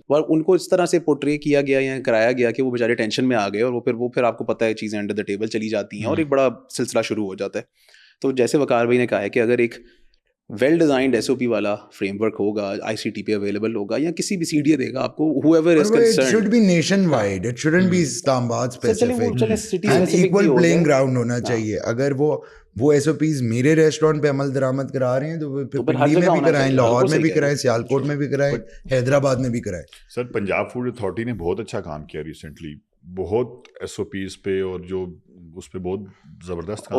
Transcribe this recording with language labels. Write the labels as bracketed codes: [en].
[ur] اور ان کو اس طرح سے پورٹری کیا گیا یا کرایا گیا کہ وہ بیچارے ٹینشن میں آ گئے, اور وہ پھر آپ کو پتہ ہے چیزیں [en] under the table [ur] چلی جاتی ہیں اور ایک بڑا سلسلہ شروع ہو جاتا ہے. تو جیسے وقار بھائی نے کہا ہے کہ اگر ایک ویل ڈیزائنڈ SOP والا فریم ورک ہوگا, ICT پہ اویلیبل ہوگا, یا کسی بھی CDA دے گا آپ کو, [en] whoever is concerned, it should be nationwide, it shouldn't be Islam Abad specific, and equal playing ground [ur] ہونا چاہیے. اگر وہ SOPs میرے ریسٹورینٹ پہ عمل درآمد کرا رہے ہیں تو پھر دلی میں بھی کرائیں, لاہور میں بھی کرائیں, سیالکوٹ میں بھی کرائیں, حیدرآباد میں بھی کرائیں. سر پنجاب فوڈ اتھارٹی نے بہت اچھا کام کیا ریسنٹلی. بہت ایس او پیز پہ اور جو اس پہ بہت زبردست کام